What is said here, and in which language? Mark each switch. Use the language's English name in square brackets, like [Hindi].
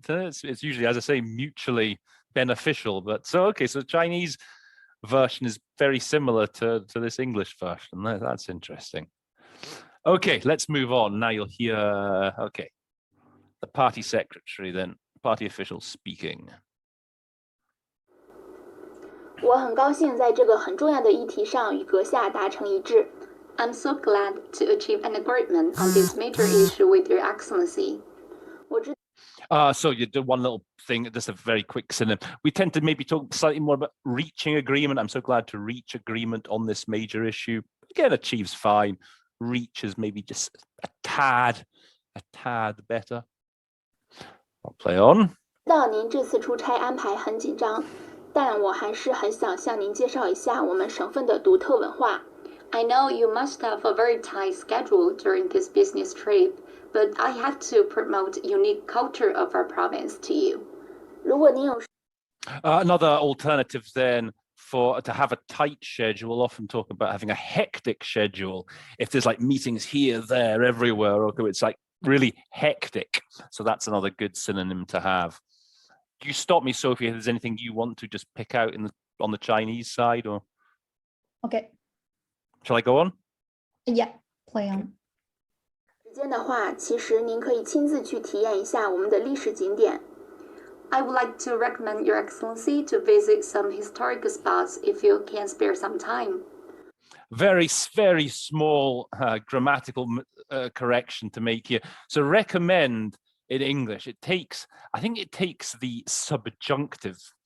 [English] It's usually, as I say, mutually beneficial. But so Chinese version is very similar to this English version. That's interesting. Okay, let's move on. Now you'll hear, the party secretary then, party official speaking. [Chinese] 我很高兴在这个很重要的议题上与阁下达成一致。 [English] I'm so glad to achieve an agreement on this major issue with Your Excellency. So you do one little thing, just a very quick synonym. We tend to maybe talk slightly more about reaching agreement. I'm so glad to reach agreement on this major issue. Again, achieves fine. Reach is maybe just a tad better. I'll play on. [Chinese] 知道您这次出差安排很紧张，但我还是很想向您介绍一下我们省份的独特文化。 [English] I know you must have a very tight schedule during this business trip, but I have to promote unique culture of our province to you. [Chinese] 如果您有 [English] Another alternative then to have a tight schedule, we'll often talk about having a hectic schedule. If there's like meetings here, there, everywhere, it's like really hectic. So that's another good synonym to have. Do you stop me, Sophie, if there's anything you want to just pick out on the Chinese side, or? Okay. Shall I go on? Yeah, play on. [Chinese] 时间的话，其实您可以亲自去体验一下我们的历史景点。 [English] I would like to recommend Your Excellency to visit some historic spots if you can spare some time. Very, very small grammatical correction to make here. So recommend in English, I think it takes the subjunctive.